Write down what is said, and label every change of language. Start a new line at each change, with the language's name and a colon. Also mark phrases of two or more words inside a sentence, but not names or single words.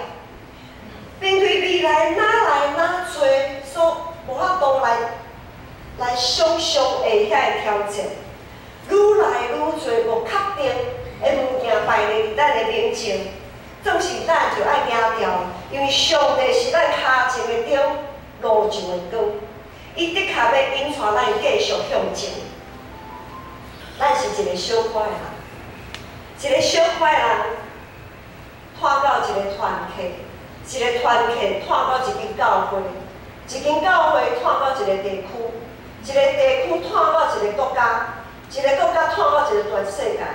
Min Nan Chinese: 面对未来哪来哪多所无法度来想象的遐个挑战，愈来愈多无确定的物件摆伫咱的面前，总是咱就爱行掉，因为上帝是咱脚前的灯，路上的光。伊的确要引带咱继续向前。咱是一个小可的人，一个小可的人，拖到一个团体，一个团体拖到一间教会，一间教会拖到一个地区，一个地区拖到一个国家，一个国家拖到一个全世界。